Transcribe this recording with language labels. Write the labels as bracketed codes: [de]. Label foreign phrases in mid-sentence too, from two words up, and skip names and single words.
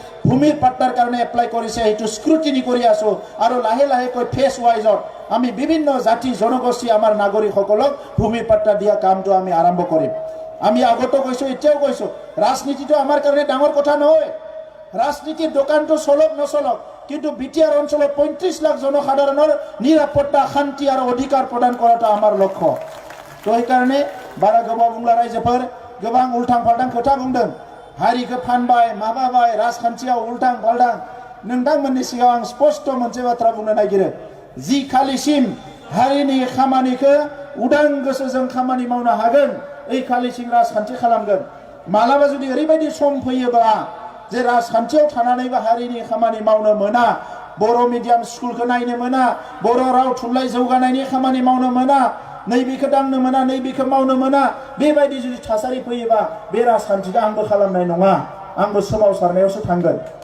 [as] ভূমিৰ পাট্টাৰ কাৰণে এপ্লাই কৰিছে সেইটো স্ক্ৰুটিনি কৰি আছো আৰু লাহে লাহেকৈ ফেজ ৱাইজত আমি বিভিন্ন জাতি জনগোষ্ঠী আমাৰ নাগৰিকসকলক ভূমিৰ পাট্টা দিয়া কামটো আমি আৰম্ভ কৰিম আমি আগতো কৈছো এতিয়াও কৈছো ৰাজনীতিটো আমাৰ কাৰণে ডাঙৰ কথা নহয় ৰাজনীতিৰ দোকানটো চলক নচলক কিন্তু বিটিআৰ অঞ্চলত 35 লাখ জনসাধাৰণৰ নিৰাপত্তা শান্তি আৰু অধিকাৰ প্ৰদান কৰাটো আমাৰ লক্ষ্য তো সেইকাৰণে বাৰা [brx] गोबां बुंला रायजोफोर गोबां उल्थां फाल्थां खोथा बुंदों हारिखौ फानबाय माबाबाय राजखान्थियाव उल्थां फाल्थां नोंथांमोननि सिगाङाव आं स्पष्ट मोनसे बाथ्रा बुंनो नागिरो जि खालिसिम हारिनि खामानिखौ उदां गोसोजों खामानि मावनो हागोन ओइ खालिसिम राजखान्थि खालामगोन मालाबा जुदि ओरैबायदि सम फैयोब्ला जे राजखान्थियाव थानानैबो हारिनि खामानि मावनो मोना बर' मिडियाम स्कुलखौ नायनो मोना बर' राव थुनलाइ जौगानायनि खामानि मावनो मोना नैबेखौ दांनो मोना नैबेखौ मावनो मोना बेबायदि जुदि थासारि फैयोबा बे राजखान्थिखौ आंबो खालामनाय नङा आंबो सोमावसारनायावसो थांगोन